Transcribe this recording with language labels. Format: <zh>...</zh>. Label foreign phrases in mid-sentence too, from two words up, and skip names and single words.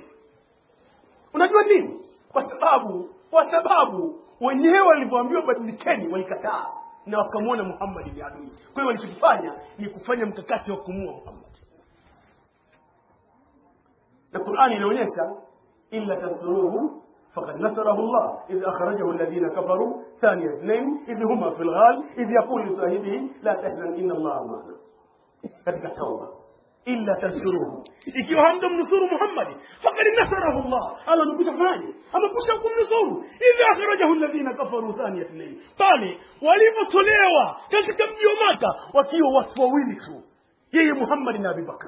<sw>Unajua nini? Kwa sababu wenyewe walivyoambiwa badilikeni walikataa na wakamwona Muhammad ni adui. Kwa hiyo walichofanya ni kufanya mkakati wa kumua Muhammad. Na Qur'ani inaonyesha</sw> <ar>إلا تنصروه فقد نصره الله إذ أخرجه الذين كفروا ثاني اثنين إذ هما في الغار إذ يقول لصاحبه لا تحزن إن الله معنا.</ar> <sw>Katika Tauba,</sw> <ar>إلا تنصروه,</ar> <sw>ikiwa hamtamnusuru Muhammad</sw> <ar>فقد نصره الله,</ar> <sw>Allah amekufanya amekusha kumnusuru.</sw> <ar>إذ أخرجه الذين كفروا ثاني اثنين,</ar> <sw>pale walipotolewa katika mji wa Maka wakiwa watu wawili tu, yeye Muhammad na Abu Bakar.</sw>